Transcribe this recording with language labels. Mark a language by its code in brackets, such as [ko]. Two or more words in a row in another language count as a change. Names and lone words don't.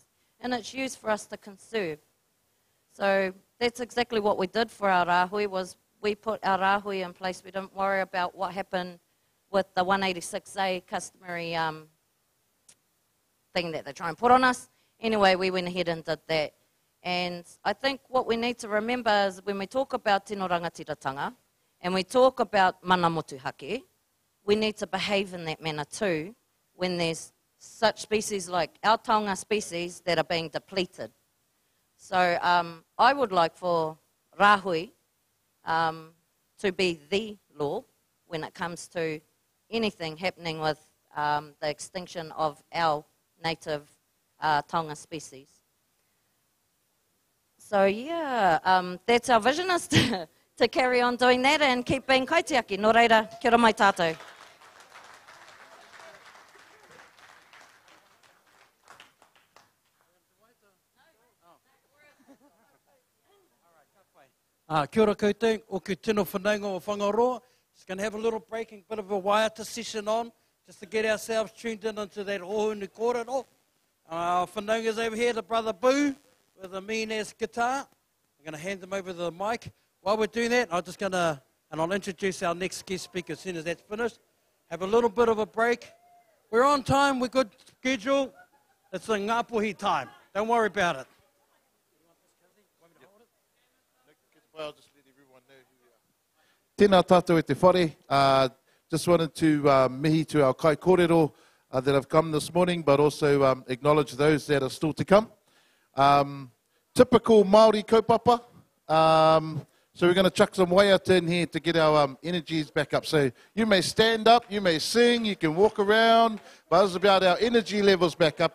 [en] And it's used for us to conserve. So that's exactly what we did for our rāhui, was we put our rāhui in place. We didn't worry about what happened with the 186A customary thing that they try and put on us. Anyway, we went ahead and did that. And I think what we need to remember is when we talk about [mi] tino rangatiratanga [en] and we talk about [mi] mana motuhake, [en] we need to behave in that manner too when there's such species like our taonga species that are being depleted. So I would like for rāhui to be the law when it comes to anything happening with the extinction of our native taonga species. So yeah, that's our vision, is to carry on doing that and keep being kaitiaki. [mi] Nō reira, kia ora mai tātou. Kia ora koutou, o ku tino whanaunga o Whangaroa. [en] Just going to have a little breaking, bit of a waiata session on, just to get ourselves tuned in into that [mi] ohunu kōrero. [en] Whanaunga's over here, the brother Boo, with a mean-ass guitar. I'm going to hand them over the mic. While we're doing that, I'm just going to, and I'll introduce our next guest speaker as soon as that's finished. Have a little bit of a break. We're on time, we're good schedule. It's a ngāpuhi time. Don't worry about it. I'll just let everyone know who we are. [mi] Tēnā tātou e te whare. [en] Just wanted to mihi to our [mi] kai kōrero [en] that have come this morning, but also acknowledge those that are still to come. Typical Māori kaupapa. So we're going to chuck some waiata in here to get our energies back up. So you may stand up, you may sing, you can walk around, but it's about our energy levels back up.